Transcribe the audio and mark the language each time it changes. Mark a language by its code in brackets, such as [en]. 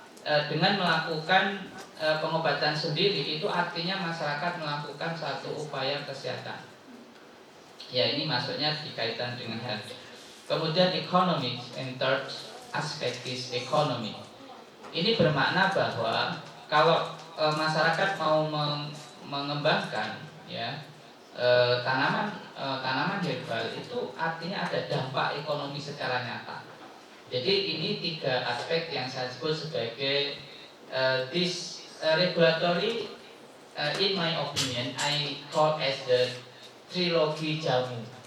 [id] dengan melakukan pengobatan sendiri itu artinya masyarakat melakukan satu upaya kesehatan. Ya, ini masuknya dikaitan dengan health. Kemudian [en] economics, and third aspect is economy. [id] Ini bermakna bahwa kalau masyarakat mau mengembangkan ya tanaman herbal itu artinya ada dampak ekonomi secara nyata. Jadi ini 3 aspek yang saya sebut sebagai [en] this regulatory, in my opinion, I call as the [id] trilogi jamu.